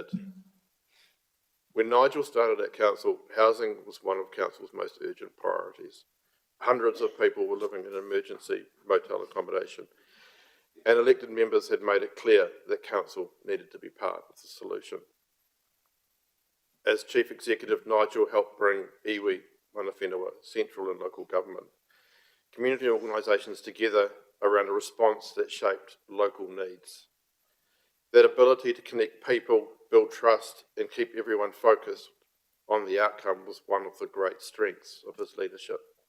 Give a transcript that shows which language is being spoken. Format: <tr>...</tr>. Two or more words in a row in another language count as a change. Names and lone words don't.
<en>When Nigel started at Council, housing was one of Council's most urgent priorities. Hundreds of people were living in emergency motel accommodation, and elected members had made it clear that Council needed to be part of the solution. As Chief Executive, Nigel helped bring iwi,</en> <mi>mana whenua,</mi> <en>central and local government, community organisations together around a response that shaped local needs. That ability to connect people, build trust, and keep everyone focused on the outcome was one of the great strengths of his leadership.</en>